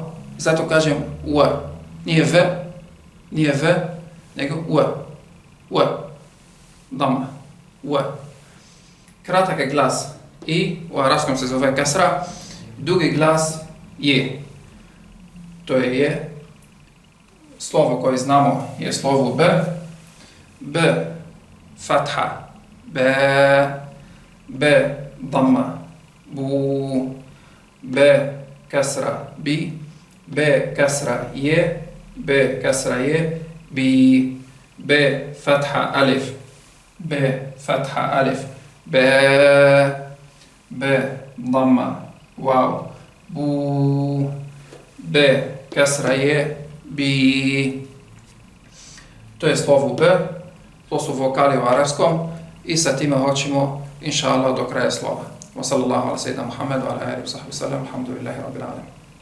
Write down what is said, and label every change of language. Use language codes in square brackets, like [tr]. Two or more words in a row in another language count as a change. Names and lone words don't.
[bs] Zato kažem u. Nije v, nego u. Damma. U. Kratak glas i u arapskom se zove kasra. Dugi glas je. To je slovo koje znamo je slovo B. B, fatha. B, damma. Bu, B, kasra, bi. B, kasra, je. B, kasra, je. Bi, B, fatha, alif. B, fatha, alif. B, damma. Wow. Bu, B, kasra je, bi. To je slovo B, to su vokali u arapskom i sa time hoćemo, [ar] إن شاء الله, [bs] do kraja slova. [ar] وصلى الله على سيدنا محمد على آله وصحبه وسلم، الحمد لله رب العالمين.